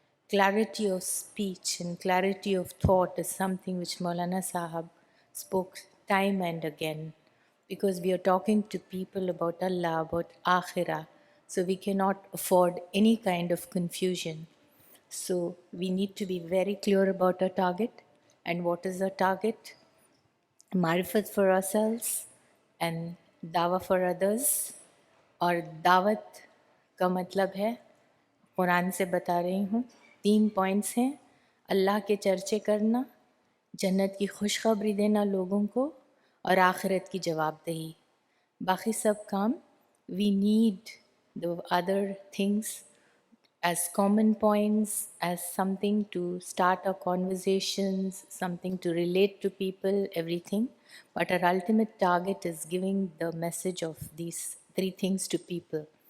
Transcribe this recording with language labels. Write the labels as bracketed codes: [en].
[en] Clarity of speech and clarity of thought is something which Maulana Sahab spoke time and again, because we are talking to people about Allah, about Akhirah, so we cannot afford any kind of confusion. So we need to be very clear about our target. And what is our target? Marifat for ourselves and dawa for others. [hi] और दावत का मतलब है, कुरान से बता रही हूँ, 3 points हैं. अल्लाह के चर्चे करना, जन्नत की खुशखबरी देना लोगों को, और आखिरत की जवाबदेही. बाकी सब काम, [en] we need the other things as common points, as something to start our conversations, something to relate to people, everything. But our ultimate target is giving the message of these 3 things to people.